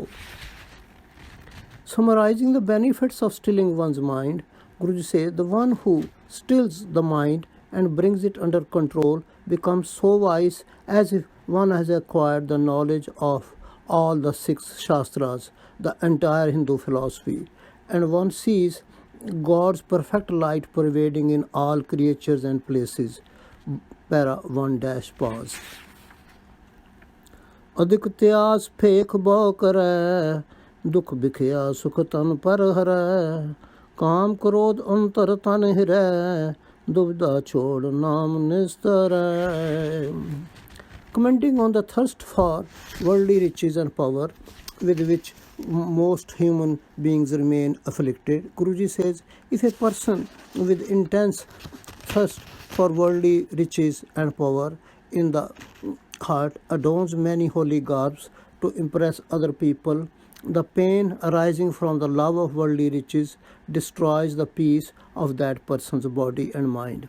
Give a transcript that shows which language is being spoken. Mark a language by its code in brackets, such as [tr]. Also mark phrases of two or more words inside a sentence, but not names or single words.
[en] Summarizing the benefits of stilling one's mind, Guruji says, the one who stills the mind and brings it under control becomes so wise as if one has acquired the knowledge of all the 6 Shastras, the entire Hindu philosophy, and one sees God's perfect light pervading in all creatures and places. Para 1- pause. [pa] ਅਧਿਕ ਤਿਆਸ ਭੇਖ ਬਹੁ ਕਰੈ, ਦੁਖ ਬਿਖਿਆ ਸੁਖ ਤਨ ਪਰਹਰੈ. ਕਾਮ ਕ੍ਰੋਧ ਅੰਤਰ ਤਨ ਹਿਰੈ, ਦੁਬਿਧਾ ਛੋਡ ਨਾਮ ਨਿਸਤਰ. [en] Commenting on the thirst for worldly riches and power with which most human beings remain afflicted, Guruji says, if a person with intense thirst for worldly riches and power in the heart adorns many holy garbs to impress other people, the pain arising from the love of worldly riches destroys the peace of that person's body and mind.